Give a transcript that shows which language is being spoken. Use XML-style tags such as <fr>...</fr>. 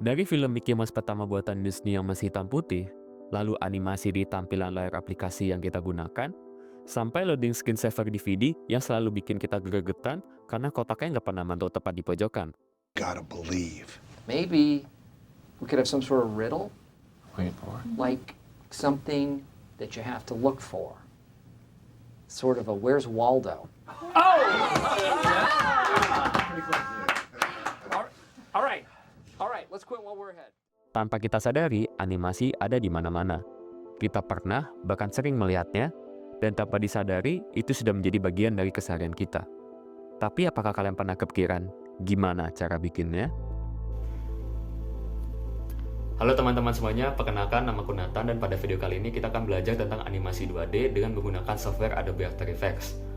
<id>Dari film Mickey Mouse pertama buatan Disney yang masih hitam putih, lalu animasi di tampilan layar aplikasi yang kita gunakan, sampai loading screensaver DVD yang selalu bikin kita gregetan karena kotaknya nggak pernah mantul tepat di pojokan.</id> <en>Gotta believe. Maybe we could have some sort of riddle, Wait for it. like something that you have to look for. Sort of a where's Waldo? All right, let's quit while we're ahead.</en> <id>Tanpa kita sadari, animasi ada di mana-mana. Kita pernah, bahkan sering melihatnya, dan tanpa disadari, itu sudah menjadi bagian dari keseharian kita. Tapi apakah kalian pernah kepikiran gimana cara bikinnya? Halo teman-teman semuanya, perkenalkan namaku Nathan dan pada video kali ini kita akan belajar tentang animasi 2D dengan menggunakan software Adobe After Effects.</id>